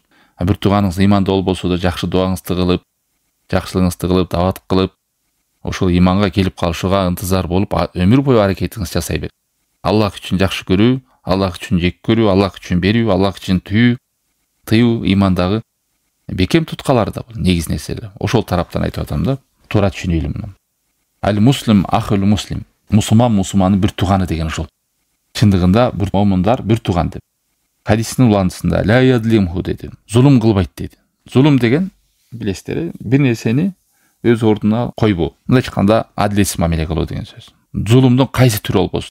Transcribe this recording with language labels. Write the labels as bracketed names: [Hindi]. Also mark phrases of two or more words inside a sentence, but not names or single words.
[Kyrgyz] Бир тууганыңыз ыйманда болбосо да жакшы дуаңызды кылып, жакшылыгыңызды кылып, дават кылып, ошол ыйманга келип калышууга ынтызар болуп, өмүр бою аракетиңизди жасай бер. Аллах үчүн жакшы көрүү, Аллах үчүн жек көрүү, Аллах үчүн берүү, Аллах үчүн тыюу ыймандагы бекем туткалар да бул негиз нерселер. Ошол тараптан айтып атам да, туура түшүнөлү муну. [Arabic] المسلم أخو المسلم. [Kyrgyz] Мусулмандын бир тууганы деген ошол. Чындыгында бир момундар бир тууган деп. Хадистин уландысында [Arabic] لا يظلمه [Kyrgyz] деди. Зулум кылбайт деди. Зулум деген билесиздер, бир нерсени өз ордуна койбоо. Мындайча айтканда адилетсиз мамиле кылуу деген сөз. Зулумдун кайсы түрү болбосун.